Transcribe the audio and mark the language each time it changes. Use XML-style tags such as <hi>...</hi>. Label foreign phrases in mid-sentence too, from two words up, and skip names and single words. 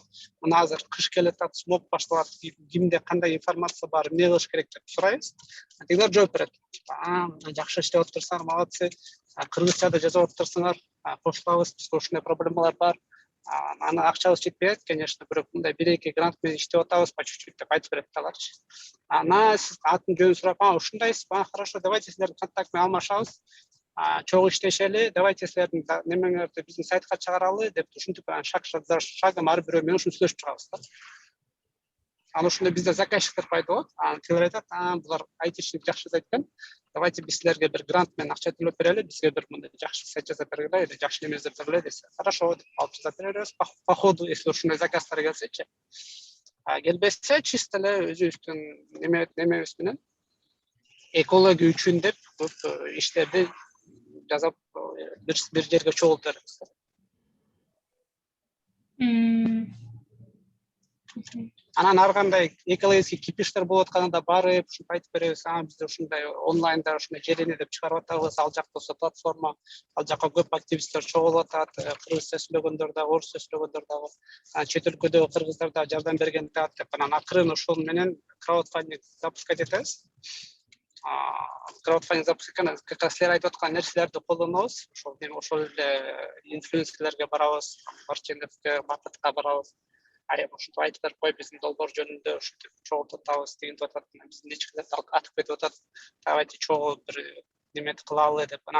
<ky>Мына азыр кыш келет, смог башталат, кимде кандай информация бар, эмне кылыш керек деп сурайбыз. Тигилер жооп берет. Жакшы иштеп отурсаңар, молодцы. Кыргызчада жазып отурсаңар, кошулабыз, бизде ушундай проблемалар бар. Аны акчабыз жетпейт, конечно, бирок мындай 1-2 грант менен иштеп атабыз,</ky> <ru>по чуть-чуть</ru> <ky>деп айтып берет аларчы. Сиз атын жөнүн сурап, ушундайсыз,</ky> <ru>хорошо, давайте</ru> <ky>силердин контакт менен алмашабыз. Чогуу иштешели, давайте силердин немеңерди биздин сайтка чыгаралы деп ушинтип</ky> <ru>шаг шагом</ru> <ky>ар бирөө менен ушинтип сүйлөшүп чыгабыз да. Анан ушундай бизде заказчиктер пайда болот. Тилер айтат, булар айтишник жакшы айткан. Давайте биз силерге бир грант менен акча төлөп берели, бизге бир мындай жакшы сайт жасап бергиле, или жакшы неме жасап бергиле десе. Хорошо, деп алып жасап беребиз.</ky> <ru>По ходу, если</ru> <ky>ушундай заказдар келсечи. Келбесе, чисто эле өзүбүздүн немебиз менен экология үчүн деп көп иштерди жазып бир жерге чогултуп беребиз. Анан ар кандай экологический кипиштер болуп атканда барып, ушинтип айтып беребиз. Бизде ушундай онлайнда ушундай жерене деп чыгарып атабыз. Ал жакта болсо платформа, ал жакка көп активисттер чогулуп атат. Кыргызча сүйлөгөндөр да, орусча сүйлөгөндөр да, чет өлкөдөгү кыргыздар да жардам берген да деп. Анан акырын ошол менен</ky> <ru>краудфандинг запускать</ru> <ky>этебиз.</ky> <ru>Краудфандинг запускать как раз</ru> <ky>силер айтып аткан нерселерди колдонобуз. Ошол эле инфлюенсерлерге барабыз, Марченовке, Бататка барабыз. Ушинтип айтып берип коюп, биздин долбоор жөнүндө ушинтип чогултуп атабыз, дегенди атат. Биздин ичкилерди атып кетип атат. Давайте чогуу бир неме кылалы деп.</ky>